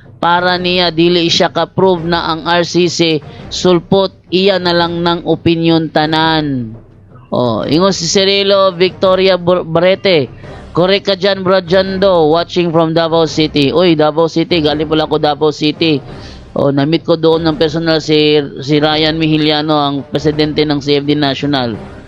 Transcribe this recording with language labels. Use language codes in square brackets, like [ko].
[ceb] Para niya dili siya ka-prove na ang RCC sulpot, iya na lang ng opinion tanan. Ingon si Cirilo Victoria Barete. [tl] Correct ka dyan, Brajando, watching from Davao City. Uy, Davao City, galing pala ako Davao City. Na-meet ko doon ng personal si Ryan Mihiliano, ang presidente ng CFD National.